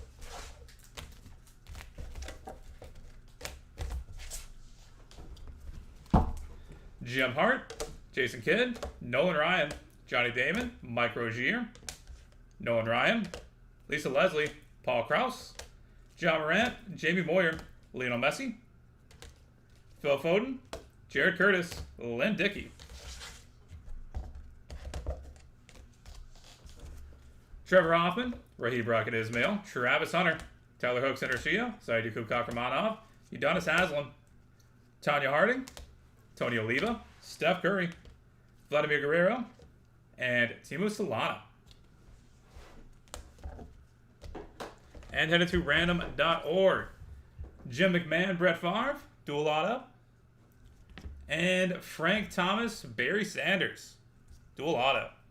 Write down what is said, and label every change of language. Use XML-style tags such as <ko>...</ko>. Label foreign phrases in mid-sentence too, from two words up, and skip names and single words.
<en>Jim Hart, Jason Kidd, Nolan Ryan, Johnny Damon, Mike Rozier, Nolan Ryan, Lisa Leslie, Paul Krause, John Morant, Jamie Moyer, Lionel Messi, Phil Foden, Jared Curtis, Lynn Dickey. Trevor Hoffman, Raheem Brockett Ismail, Travis Hunter, Tyler Hook Centercio, Saidu Kakramanov, Udonis Haslam, Tanya Harding, Tony Oliva, Steph Curry, Vladimir Guerrero, and Timo Solana. And headed to random.org. Jim McMahon, Brett Favre, dual auto. And Frank Thomas, Barry Sanders, dual auto.</en>